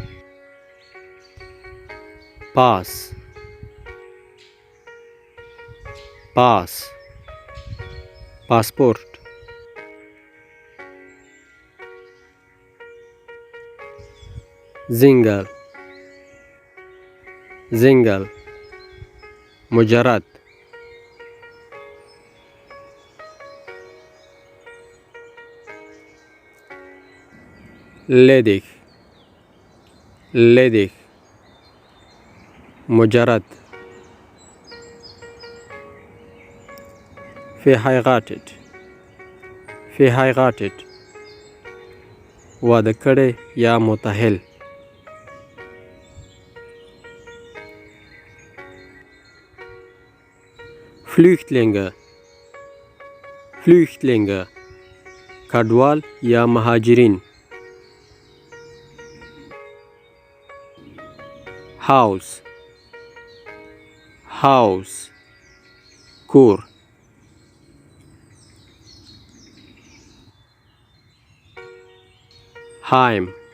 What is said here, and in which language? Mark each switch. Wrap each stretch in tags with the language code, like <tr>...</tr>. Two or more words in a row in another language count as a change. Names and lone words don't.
<de>Pass. Pass.</de> <ps>پاسپورت. زنگل. زنگل. مجرد.</ps> <de>ledig. ledig. مجرد. verheiratet. verheiratet.</de> <ps>واده کړی یا متأهل.</ps> <de>Flüchtlinge. Flüchtlinge.</de> <ps>کډوال یا مهاجرین.</ps> <de>Haus. Haus. کور. Heim.</de>